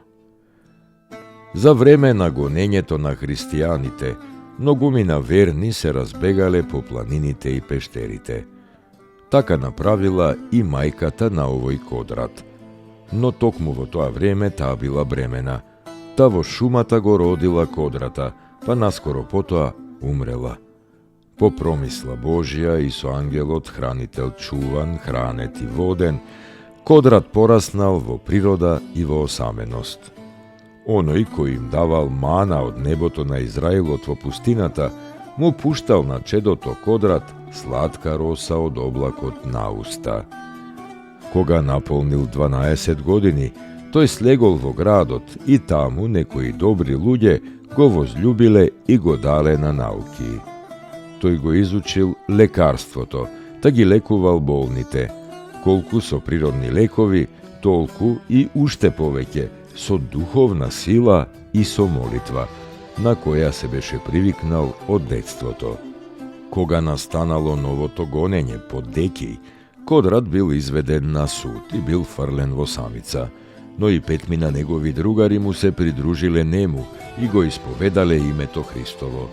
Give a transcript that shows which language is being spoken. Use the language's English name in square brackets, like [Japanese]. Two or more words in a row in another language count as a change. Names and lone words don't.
[Macedonian] За време на гонењето на христијаните, многумина верни се разбегале по планините и пештерите. Така направила и мајката на овој Кодрат. Но токму во тоа време таа била бремена. Та во шумата го родила Кодрата, па наскоро потоа умрела. по промисла Божја и со ангелот хранител чуван, хранет и воден, кодрат пораснал во природа и во осаменост. Оној кои им давал мана од небото на Израелот во пустината, му пуштал на чедото кодрат слатка роса од облакот на уста. Кога наполнил 12 години, тој слегол во градот и таму некои добри луѓе го возљубиле и го дале на науки. Тој го изучил лекарство то, так и лекувал болните. Колку со природни лекови, толку и уште повеќе, со духовна сила и со молитва, на која се беше привикнал од детството. Кога настанало новото гонење под декиј, кодрат бил изведен на суд и бил фрлен во самица, но и петмина негови другари му се придружиле нему и го исповедале име то Христово.